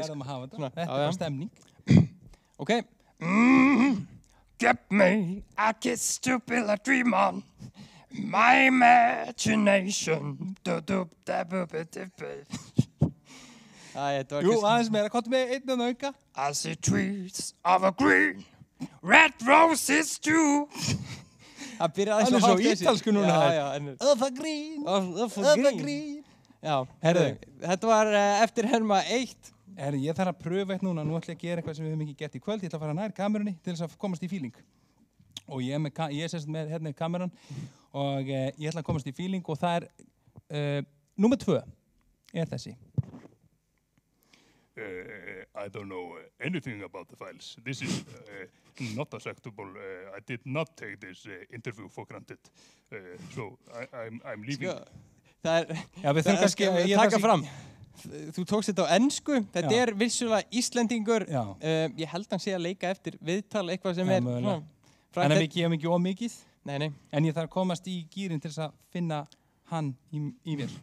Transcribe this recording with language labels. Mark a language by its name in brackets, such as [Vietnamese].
[Icelandic] Við verðum að hafa þetta, þetta er bara stemning. Ok. [English] Give me a kiss to build a dream on my imagination. [Icelandic] Jú, aðeins meira, hvað með einn og auka? [English] I see trees of a green, red roses too. [Icelandic] Það byrjaði hann er svo ítalsku núna. [English] Of a green, of a green. [Icelandic] Já, þetta var eftirherma 1. Ég þarf að pröfa eitt núna, nú ætla ég að gera eitthvað sem við höfum ekki gert í kvöld. Ég ætla að fara nær kamerunni til þess að komast í feeling. Og ég er sérst með hérna kameran og ég ætla að komast í feeling og það er númer 2 er þessi. [English] I don't know anything about the files. This is not acceptable. I did not take this interview for granted. So I'm leaving. [Icelandic] Það við þurfum kannski að taka fram. Þú tókst þetta á ensku. Þetta er vissulega Íslendingur. Ég held hann sé að leika eftir viðtal eitthvað sem er en við gefum ekki of mikið. Nei. En ég þarf að komast í gírinn til þess að finna hann í mér.